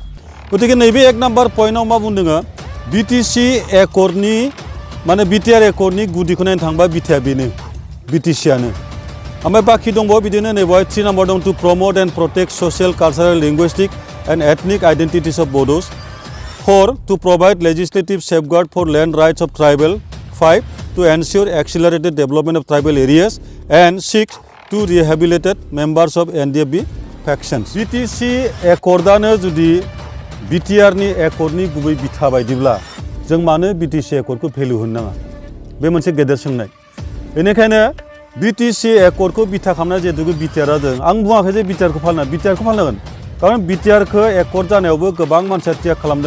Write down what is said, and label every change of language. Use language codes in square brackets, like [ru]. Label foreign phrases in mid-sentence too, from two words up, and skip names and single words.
[brx] गतिके नैबे 1 नाम्बार पइन्टआव मा बुंदों बिटिसि एकर्डनि माने बिटिआर एकर्डनि गुदिखौ नायनो थांबा बिथाया बेनो बिटिसिआनो। ओमफ्राय बाखि दंबावो बिदिनो नैबेहाय 3 नाम्बार दं [en] to promote and protect social cultural linguistic and ethnic identities of Bodos. 4 to provide legislative safeguard for land rights of tribal. 5 to ensure accelerated development of tribal areas and 6 to rehabilitate members of NDFB factions. [brx] बिटिसि एकर्डआनो जुदि बिटिआरनि एकर्डनि गुबै बिथा बायदिब्ला जों मानो बिटिसि एकर्डखौ भेलु होनो नाङा बे मोनसे गेदेर सोंनाय। बेनिखायनो बिटिसि एकर्डखौ बिथा खालामना जिहेतु बिटिआर जादों आं बुङाखै जे बिटिआरखौ फालिनांगोन खारन बिटिआरखौ एकर्ड जानायावबो गोबां मानसिया त्याग खालामदों।